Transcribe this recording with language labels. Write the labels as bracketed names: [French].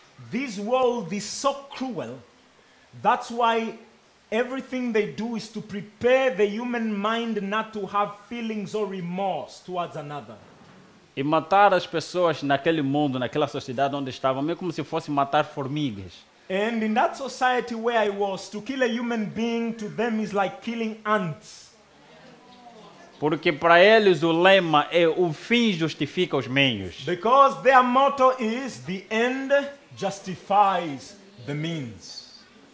[English] This world is so cruel, that's why everything they do is to prepare the human mind not to have feelings or remorse towards another. [Portuguese] E matar as pessoas naquele mundo, naquela sociedade onde estavam, meio como se fosse matar formigas. [English] And in that society where I was, to kill a human being to them is like killing ants. [Portuguese] Porque para eles o lema é o fim justifica os meios. [English] Because their motto is the end justifies the means.